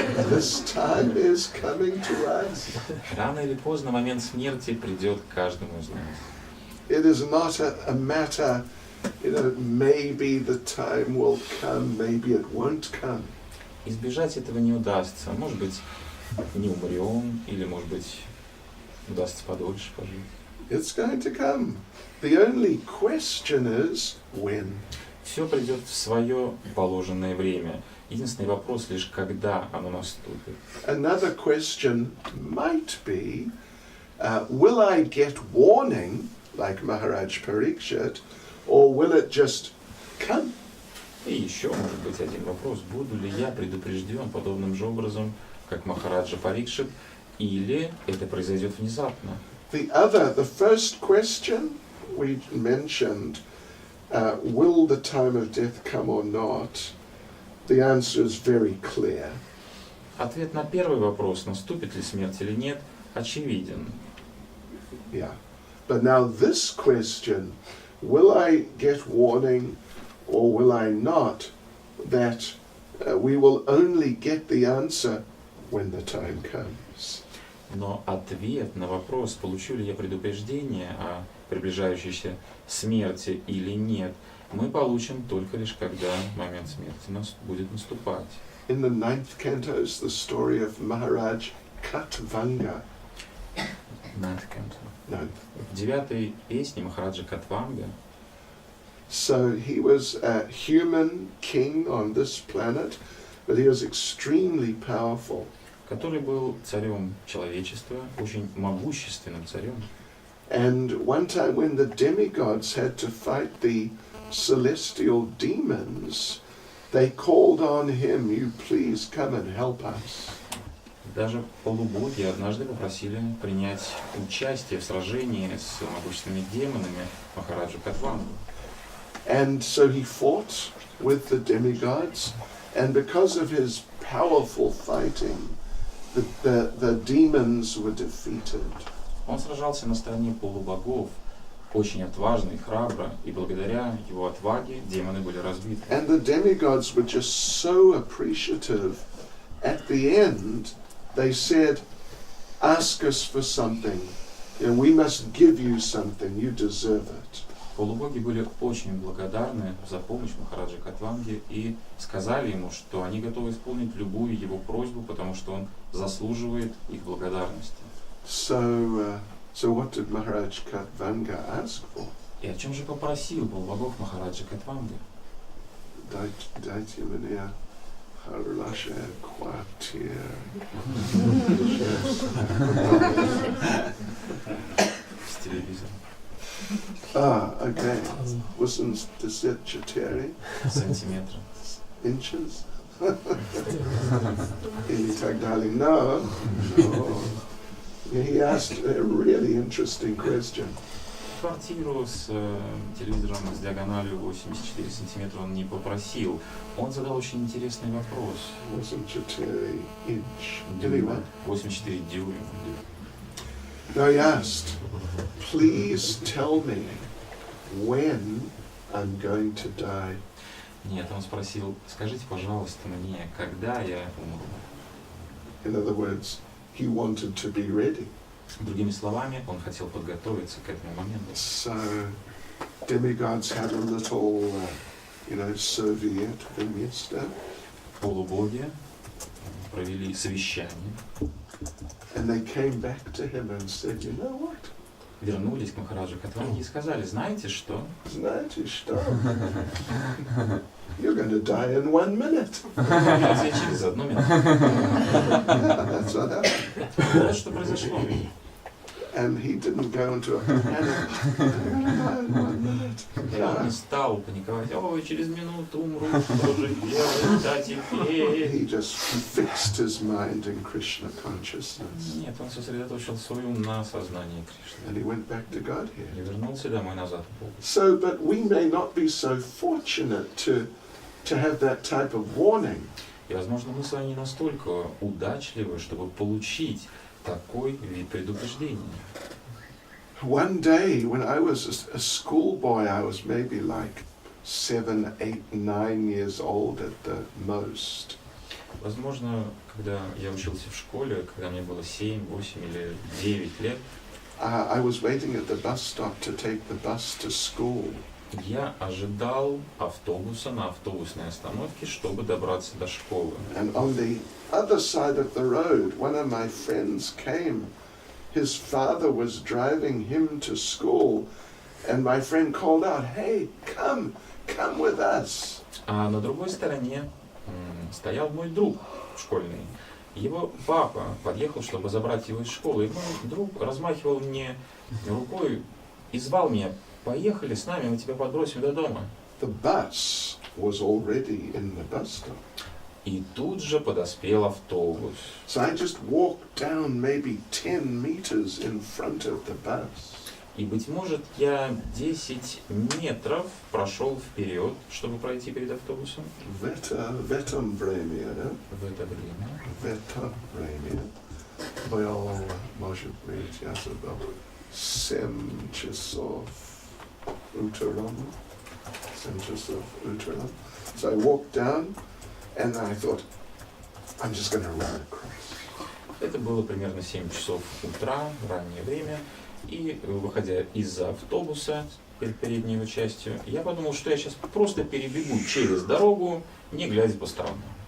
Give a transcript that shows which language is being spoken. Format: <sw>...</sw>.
<en>This time is coming to us.</en> <ru>Рано или поздно момент смерти придет к каждому из нас.</ru> <en>It is not a matter, maybe the time will come, maybe it won't come.</en> <ru>Избежать этого не удастся. Может быть, не умрем, или, может быть, удастся подольше пожить.</ru> <en>It's going to come. The only question is when.</en> <ru>Все придет в свое положенное время. Единственный вопрос лишь, когда оно наступит.</ru> <en>Another question might be, will I get warning, like Mахарадж Parikshit, or will it just come?</en> <ru>И еще, может быть, один вопрос. Буду ли я предупрежден подобным же образом, как Махараджа Парикшит, или это произойдет внезапно?</ru> <en>The first question we mentioned, will the time of death come or not? The answer is very clear.</en> <ru>Ответ на первый вопрос, наступит ли смерть или нет, очевиден.</ru> <en>Yeah. But now this question, will I get warning or will I not? That we will only get the answer when the time comes.</en> <ru>Но ответ на вопрос, получу ли я предупреждение о приближающейся смерти или нет, мы получим только лишь когда момент смерти будет наступать.</ru> <en>In the 9th canto is the story of Mахарадж Katvanga.</en> <ru>В 9-й песне Махараджа Катванга.</ru> <en>So he was a human king on this planet, but he was extremely powerful.</en> <ru>Который был царем человечества, очень могущественным царем.</ru> <en>And one time when the demigods had to fight the celestial demons, they called on him, you please come and help us.</en> <ru>Даже полубоги однажды попросили принять участие в сражении с могущественными демонами Махараджу Катвангу.</ru> <en>And so he fought with the demigods, and because of his powerful fighting, the demons were defeated.</en> <ru>Он сражался на стороне полубогов, очень отважно и храбро, и благодаря его отваге демоны были разбиты.</ru> <en>And the demigods were just so appreciative. At the end, they said, ask us for something, and we must give you something, you deserve it.</en> <ru>Полубоги были очень благодарны за помощь Махараджа Катванги и сказали ему, что они готовы исполнить любую его просьбу, потому что он заслуживает их благодарности.</ru> <en>So what did Maharaj Katvanga ask for?</en> <ru>И о чем же попросил полубогов Махараджа Катванга? Дайте мне хорошее квартиру. С телевизором.</ru> <en>Okay. 84</en> <ru>сантиметра.</ru> <en>Inches?</en> <ru>Или так далее.</ru> <en>No. He asked a really interesting question.</en> <ru>Квартиру с телевизором с диагональю 84 сантиметра он не попросил. Он задал очень интересный вопрос.</ru> <en>84 inch.</en> <ru>84 дюйма.</ru> <en>Now he asked, please tell me when I'm going to die.</en> <ru>Нет, он спросил, скажите, пожалуйста, мне, когда я умру.</ru> <en>In other words, he wanted to be ready.</en> <ru>Другими словами, он хотел подготовиться к этому моменту.</ru> <en>So demigods had a little, Soviet</en> <ru>вместе. Полубоги провели совещание.</ru> <en>And they came back to him and said, you know what?</en> <ru>Вернулись к Махараджу Катванги и сказали, знаете что? Знаете что?</ru> <en>You're going to die in 1 minute.</en> <ru>Умрете через 1 минуту.</ru> <en>That's what happened.</en> <ru>Вот что произошло.</ru> <en>And he didn't go into a panic. I'm going to die in 1 minute.</en> <ru>И он не стал паниковать. Ой, через минуту умру, что же делать, да теперь?</ru> <en>He just fixed his mind in Krishna consciousness.</en> <ru>Нет, он сосредоточил свой ум на сознании Кришны.</ru> <en>And he went back to God here.</en> <ru>И вернулся домой назад.</ru> <en>So, but we may not be so fortunate to have that type of warning.</en> <ru>И, возможно, мы с вами не настолько удачливы, чтобы получить такой вид предупреждения.</ru> <en>One day, when I was a schoolboy, I was maybe like 7, 8, 9 years old at the most.</en> <ru>Возможно, когда я учился в школе, когда мне было 7, 8 или 9 лет,</ru> <en>I was waiting at the bus stop to take the bus to school.</en> <ru>я ожидал автобуса на автобусной остановке, чтобы добраться до школы.</ru> <en>And on the other side of the road, one of my friends came. His father was driving him to school, and my friend called out, "Hey, come with us."</en> <ru>А на другой стороне стоял мой друг школьный. Его папа подъехал, чтобы забрать его из школы, и мой друг размахивал мне рукой и звал меня: «Поехали с нами, мы тебя подбросим до дома».</ru> <en>The bus was already in the bus stop.</en> <ru>И тут же подоспел автобус.</ru> <en>So I just walked down maybe 10 meters in front of the bus.</en> <ru>И, быть может, я 10 метров прошел вперед, чтобы пройти перед автобусом. Vetam время, да? В это время. Vetam время. Было, может быть, я забыл, 7 часов утром. 7 часов утром.</ru> <en>So I walked down, and I thought, I'm just going to run across.</en> <ru>Это было примерно 7 часов утра, раннее время. И, выходя из-за автобуса перед передней его частью, я подумал, что я сейчас просто перебегу через дорогу, не глядя по сторонам.</ru>